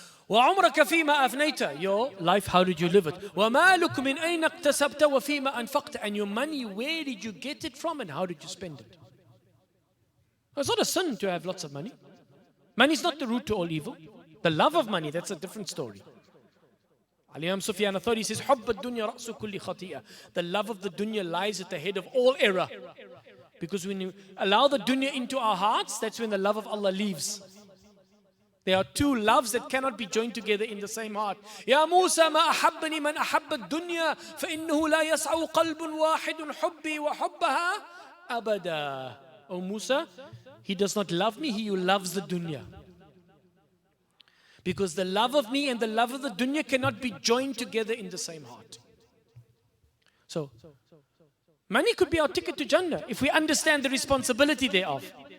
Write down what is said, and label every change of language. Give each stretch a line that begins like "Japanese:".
Arabic: وَعُمْرَكَ فِيمَا أَفْنَيْتَ,
English: your life, how did you live it?
Arabic: وَمَالُكُ مِنْ أَيْنَ اقْتَسَبْتَ وَفِيمَا أَنْفَقْتَ,
English: and your money, where did you get it from and how did you spend it? It's not a sin to have lots of money. Money is not the root to all evil. The love of money, that's a different story. Al-Imam Sufyan al-Thawri says,
Arabic: حُبَّ الدُّنْيَا رَأْسُ كُلِّ خَطِيئَةٍ.
English: The love of the dunya lies at the head of all error. Because when you allow the dunya into our hearts, that's when the love of Allah leaves. There are 2 loves that cannot be joined together in the same heart.
Arabic: يا موسى ما أحبني من أحب الدنيا فإنه لا يسع قلب واحد حبي وحبها أبدا.
English: O Musa, he does not love me, he who loves the dunya. Because the love of me and the love of the dunya cannot be joined together in the same heart. So, money could be our ticket to Jannah if we understand the responsibility thereof.